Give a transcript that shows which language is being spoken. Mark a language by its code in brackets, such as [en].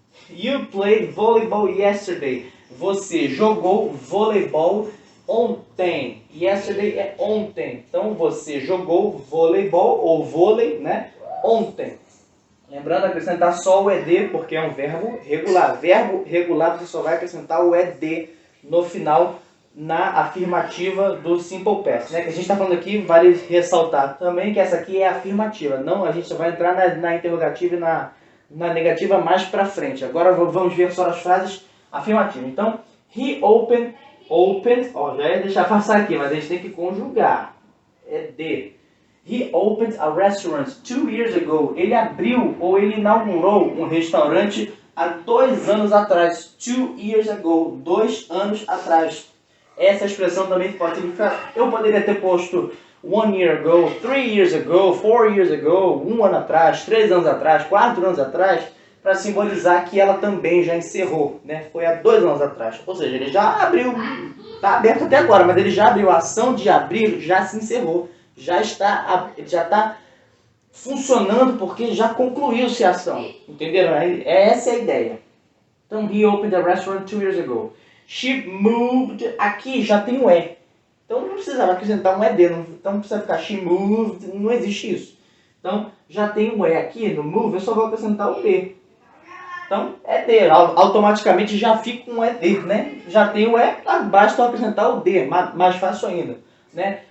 [en] You played volleyball yesterday. [pt] Você jogou voleibol ontem. Yesterday é ontem. Então você jogou voleibol ou vôlei, né? Ontem. Lembrando, acrescentar só o ED porque é um verbo regular. Verbo regular você só vai acrescentar o ED no final na afirmativa do simple past, né? Que a gente está falando aqui, vale ressaltar também que essa aqui é afirmativa. Não, a gente só vai entrar na interrogativa e na negativa mais para frente. Agora vamos ver só as frases afirmativas. Então, [en] he opened, [pt] ó, já ia deixar passar aqui, mas a gente tem que conjugar. É de. [en] He opened a restaurant 2 years ago. [pt] Ele abriu ou ele inaugurou um restaurante há 2 anos atrás. [en] 2 years ago, [pt] 2 anos atrás. Essa expressão também pode significar, eu poderia ter posto [en] 1 year ago, 3 years ago, [pt] 4 years ago, 1 ano atrás, 3 anos atrás, 4 anos atrás, para simbolizar que ela também já encerrou, né? Foi há 2 anos atrás. Ou seja, ele já abriu, está aberto até agora, mas ele já abriu, a ação de abrir já se encerrou, já está funcionando porque já concluiu-se a ação, entenderam? Essa é a ideia. [en] Então, he opened a restaurant 2 years ago. She moved, [pt] aqui já tem o E. Então não precisava acrescentar um ED, então não precisa ficar [en] she moved, [pt] não existe isso. Então já tem um E aqui no move, eu só vou acrescentar o D. Então ED, automaticamente já fica um ED, né? Já tem o E, basta acrescentar o D, mais fácil ainda. Né?